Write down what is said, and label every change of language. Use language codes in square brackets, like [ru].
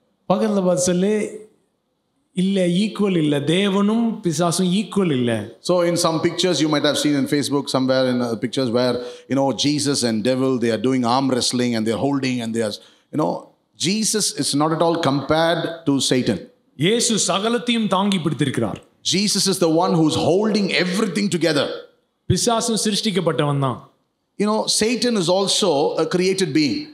[ta] பக்கத்தில் பார்த்து சொல்லு, இல்லை ஈக்குவல் இல்லை, தேவனும் பிசாசும் ஈக்குவல் இல்லை. [en] So in some pictures you might have seen in Facebook somewhere in pictures where Jesus and devil, they are doing arm wrestling and they are holding and they are Jesus is not at all compared to Satan. [ta] இயேசு சகலத்தையும் தாங்கி பிடித்திருக்கிறார். [en] Jesus is the one who's holding everything together. [ta] பிசாசும் சிருஷ்டிக்கப்பட்டவன் தான். [en] Satan is also a created being.